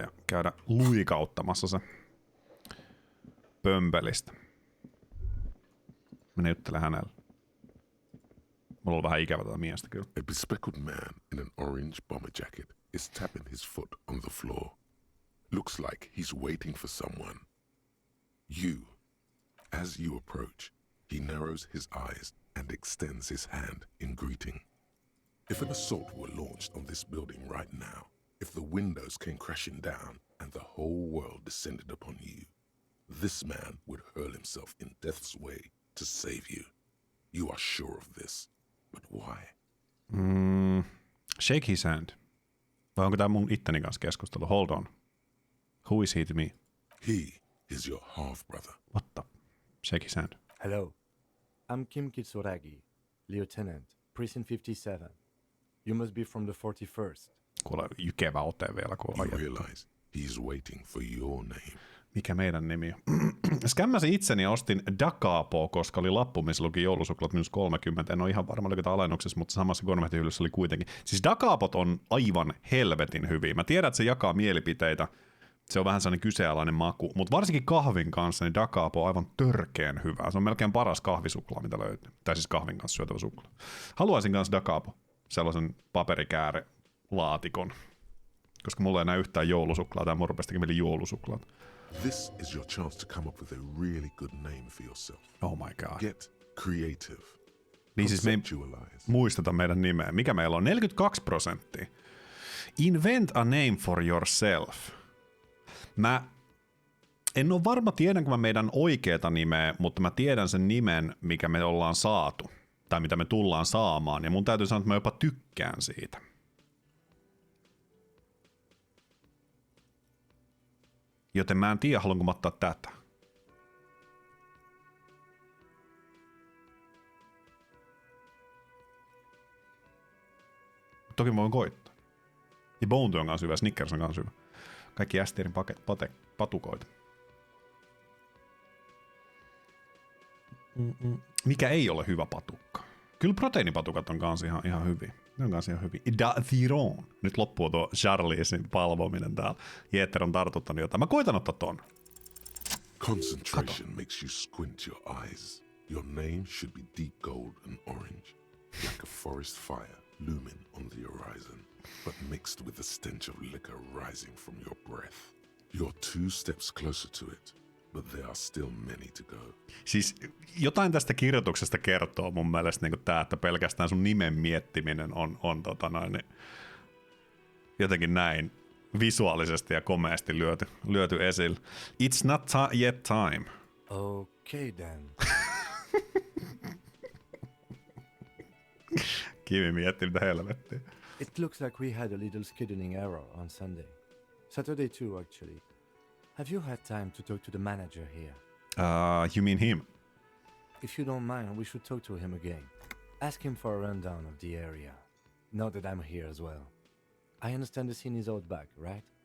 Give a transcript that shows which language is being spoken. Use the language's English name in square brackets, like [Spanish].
[Finnish] Ja käydä luikauttamassa se pömpelistä. Mene juttele hänelle. Mulla on vähän ikävä tätä miestä kyllä. [English] A bespectacled man in an orange bomber jacket is tapping his foot on the floor. Looks like he's waiting for someone. As you approach, he narrows his eyes and extends his hand in greeting. If an assault were launched on this building right now, if the windows came crashing down and the whole world descended upon you, this man would hurl himself in death's way to save you. You are sure of this, but why? Shake his hand. [Finnish] Vai onko tää mun itteni kanssa keskustelu? [English] Hold on. Who is he to me? He is your half-brother. What the? Shake his hand. Hello. I'm Kim Kitsuragi, Lieutenant, Prison 57. You must be from the 41st. [Finnish] Kuule jykevä ote vielä, kun [English] You realize he's waiting for your name. [Finnish] Mikä meidän nimi on? Skämmäsin itseni ja ostin Dakapo, koska oli lappu, missä luki joulusuklat -30. En ole ihan varma, oliko tämä alennuksessa, mutta samassa konvehtihyllyssä oli kuitenkin. Siis Dakapot on aivan helvetin hyviä. Mä tiedän, että se jakaa mielipiteitä. Se on vähän sellainen kyseenalainen maku, mutta varsinkin kahvin kanssa niin Dakapo on aivan törkeen hyvää. Se on melkein paras kahvisuklaa, mitä löytyy. Tai siis kahvin kanssa syötävä suklaa. Haluaisin kanssa Dakapo, sellaisen paperikääre-laatikon, koska mulla ei enää yhtään joulusuklaa, tai mun rupesi mieli joulusuklaat. [English] This is your chance to come up with a really good name for yourself. Oh my god. Get creative. [Finnish] Niin siis me ei muisteta meidän nimeä. Mikä meillä on? 42%. [English] Invent a name for yourself. [Finnish] Mä en ole varma, tiedänkö mä meidän oikeata nimeä, mutta mä tiedän sen nimen, mikä me ollaan saatu. Tai mitä me tullaan saamaan. Ja mun täytyy sanoa, että mä jopa tykkään siitä. Joten mä en tiedä, haluanko mä ottaa tätä. Toki mä voin koittaa. Ja Bounty on kanssa hyvä, Snickers on kanssa hyvä. Kaikki Ästierin patukoita. Mikä ei ole hyvä patukka? Kyllä proteiinipatukat on kanssa ihan hyviä. Ne on kanssa ihan hyviä. Dathiron. Nyt loppuu tuo Charliesin palvominen täällä. Jeeter on tartuttanut jotain. Mä koitan ottaa ton. [English] Concentration makes you squint your eyes. Your name should be deep gold and orange, like a forest fire looming on the horizon, but mixed with the stench of liquor rising from your breath. You're 2 steps closer to it, but there are still many to go. [Finnish] Siis jotain tästä kirjoituksesta kertoo mun mielestä niin tää, että pelkästään sun nimen miettiminen on jotenkin näin visuaalisesti ja komeasti lyöty esille. [English] It's not yet time. Okay then. [Finnish] Kimi mietti, mitä helvettiä. [English] It looks like we had a little scheduling error on Sunday. Saturday too, actually. Have you had time to talk to the manager here? You mean him? If you don't mind, we should talk to him again. Ask him for a rundown of the area. Now that I'm here as well. I understand the scene is out back, right?